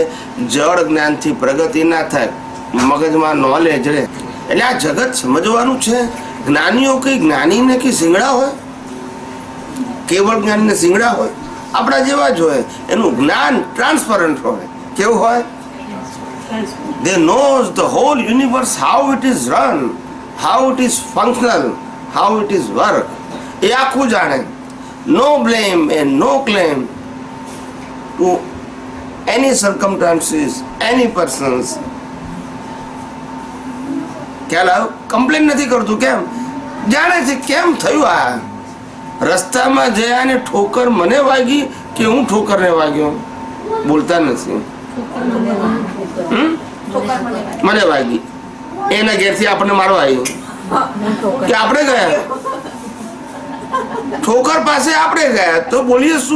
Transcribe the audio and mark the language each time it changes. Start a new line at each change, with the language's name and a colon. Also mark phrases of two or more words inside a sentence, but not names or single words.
Gujarati: જળ જ્ઞાનથી પ્રગતિ ના થાય, મગજમાં નોલેજ રહે. એટલે આ જગત સમજવાનું છે. જ્ઞાનીઓ કઈ જ્ઞાનીને કઈ સિંગડા હોય? કેવળ જ્ઞાનીને સિંગડા હોય? આપણા જેવા જ હોય. એનું જ્ઞાન ટ્રાન્સપરન્ટ હોય. કેવું હોય?
English: They knows the whole universe, how it is run, how it is functional, how it is work.
Gujarati: એ આખું જાણે.
English: no blame and no claim to any circumstances, any persons.
Gujarati: ખ્યાલ આવ્યો? કમ્પ્લેન નથી કરતું. કેમ? જાણે છે કેમ થયું. આ રસ્તામાં જયા ને ઠોકર મને વાગી કે હું ઠોકરને વાગ્યો? બોલતા નથી. મને વાગી, એના ઘેરથી આપણને મારવા આવ્યું કે આપણે ગયા, ઠોકર પાસે આપણે ગયા તો બોલીએ શું?